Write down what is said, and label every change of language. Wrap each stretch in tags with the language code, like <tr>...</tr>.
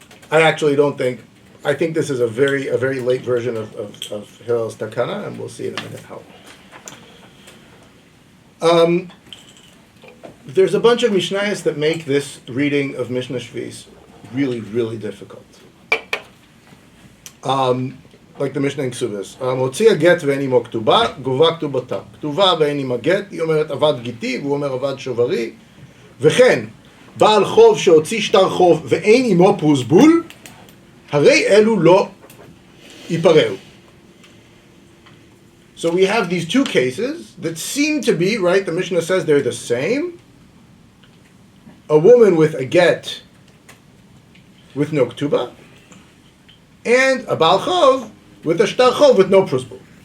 <en>I think this is a very late version of Hillel's Takana, and we'll see in a minute how. There's a bunch of Mishnayos that make this reading of Mishnah Shvis really, really difficult. Like the Mishnah in Ksubis.</en> <he>מוציא הגט ואין עמו כתובה, גובה כתובתה. כתובה ואין עמה גט, היא אומרת עבד גיתי, והוא אומר עבד שוברי. וכן, בעל חוב שהוציא שטר חוב ואין עמו פרוסבול, הרי אלו לא ייפרעו.</he> <en>So we have these two cases that seem to be, right, the Mishnah says they're the same. A woman with a get with no ketubah, and a Baal Chov with a Shtar Chov with no prosbul.</en>